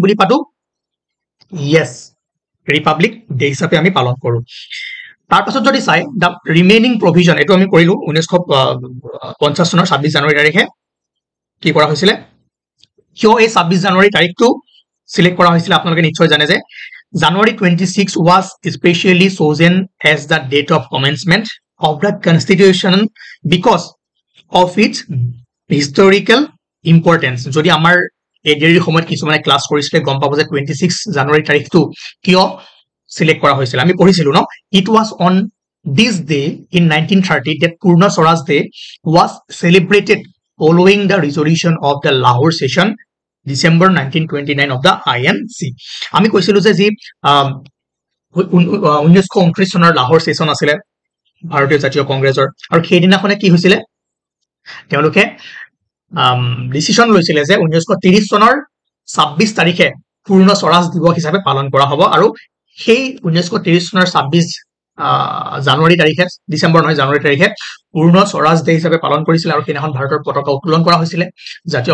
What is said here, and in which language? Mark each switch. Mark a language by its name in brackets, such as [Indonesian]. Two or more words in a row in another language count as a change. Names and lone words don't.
[Assamese] বুলি পাতো yes ৰিপাব্লিক ডে হিচাপে আমি পালন কৰো তাৰ পাছত যদি চাই [English] the remaining provision [Assamese] এটো আমি কৰিলো 1950 চনৰ 26 জানুৱাৰী তাৰিখে কি কৰা হৈছিল কিয় এই 26 জানুৱাৰী তাৰিখটো সিলেক্ট কৰা হৈছিল আপোনালোকে নিশ্চয় জানে যে [English] January 26 was especially chosen as the date of commencement of the constitution because of its historical importance [Assamese] যদি আমাৰ এডেৰি সময়ত কিছুমানে ক্লাস কৰিছিলে গম পাব যে 26 জানুৱাৰী তাৰিখটো কিয় সিলেক্ট কৰা হৈছিল আমি পঢ়িছিলো ন [English] it was on this day in 1930 that Purna Swaraj Day was celebrated following the resolution of the Lahore session December 1929 of the INC [Assamese] আমি কৈছিলো যে 1929 চনৰ লাহোৰ সেশন আছিল ভাৰতীয় জাতীয় কংগ্ৰেছৰ আৰু সেই দিনাখনে কি হৈছিল তেওঁলোকে ডিসিশন লৈছিল যে 1930 চনৰ 26 তাৰিখে পূৰ্ণ স্বৰাজ দিৱস হিচাপে পালন কৰা হ'ব আৰু সেই 1930 চনৰ 26 জানুৱাৰী তাৰিখে ডিসেম্বৰ নহয় জানুৱাৰী তাৰিখে পূৰ্ণ স্বৰাজ ডে হিচাপে পালন কৰিছিল আৰু সেইদিনাখন ভাৰতৰ পতাকা উত্তোলন কৰা হৈছিল জাতীয়